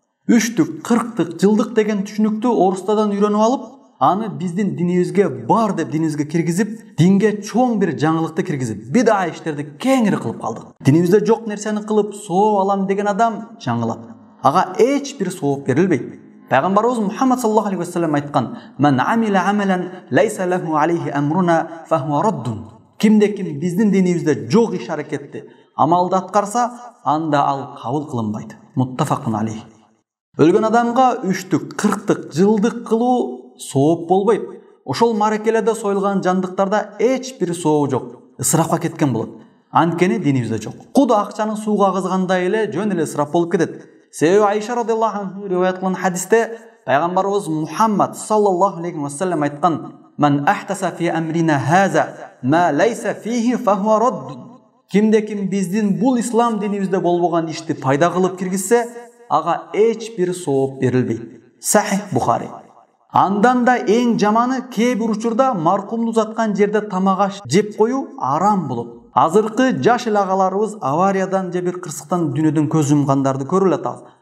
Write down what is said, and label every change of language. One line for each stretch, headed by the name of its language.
Kyrgyz: 3-түк, 40-тык, жылдык деген түшүнүктү орустардан үйрөнүп алып, аны биздин динибизге бар деп динибизге киргизип, динге чоң бир жаңылыкты киргизип, бида иштерди кеңири кылып калдык. Динибизде жок нерсени кылып соо алам деген адам жаңылат. Ага эч бир сооп берилбейт. Пайгамбарыбыз Мухаммад саллаллаху алейхи ва саллям айткан:
Arabic: "Ман амила амалан лайса лаху алейхи амруна фахуа раддун."
Kyrgyz: Кимде-ким биздин динибизде жок иш аракетти, амалды аткарса, анда ал кабыл кылынбайт. Муттафакун алейх. Өлгөн адамга 3-түк, 40-тык, жылдык кылуу сооп болбойт. Ошол маракеледе союлган жандыктарда эч бир сообу жок. Ысырапка кеткен болот. Анткени динибизде жок. Куду акчаны сууга кызгандай эле жөн эле ысырап болуп кетет. Себеби Айша
Arabic: радиаллаху анху
Kyrgyz: риваят кылган хадисте пайгамбарыбыз Мухаммад
Arabic: саллаллаху алейхи ва саллям
Kyrgyz: айткан:
Arabic: "Ман ахтаса фи амрина хаза ма лайса фихи фахуа радд."
Kyrgyz: Кимде-ким биздин бул ислам динибизде болбогон ишти пайда кылып киргизсе, ага эч бир сооп берилбейт. Сахих Бухари. Андан да эң жаманы кээ бир учурда маркумду узаткан жерде тамак аш жеп коюу арам болот. Азыркы жаш эл агаларыбыз авариядан же бир кырсыктан дүйнөдөн көз жумгандарды көрүп атабыз.